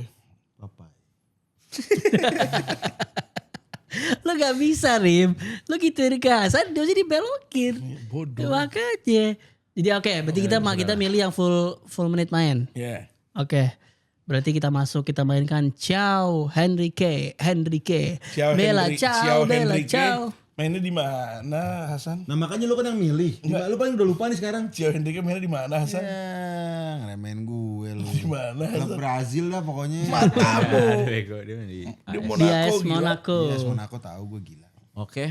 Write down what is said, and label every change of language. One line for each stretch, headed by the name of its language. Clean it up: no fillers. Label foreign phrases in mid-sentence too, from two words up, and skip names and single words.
Indonesian: Papai. Lo gak bisa Rim. Lo gituin Hasan dia jadi belokin. Bodoh. Makanya. Jadi oke, berarti kita milih yang full menit main. Iya. Oke. Berarti kita mainkan João Henrique.
Italian: Ciao Bella,
Indonesian: Henry-
Italian: ciao, Bella,
Indonesian: Henrique. ciao. Mainnya di mana Hasan? Nah makanya lu kan yang milih. Lu paling udah lupa nih sekarang. Ciao Henrique mainnya di mana Hasan? Ya, ngeremehin gue lu. Di mana Klub Hasan? Brazil lah pokoknya. Matamu. Bego dia main di. Di Di Monaco AS gila. Monaco. Yes, Monaco tahu gue gila. Oke.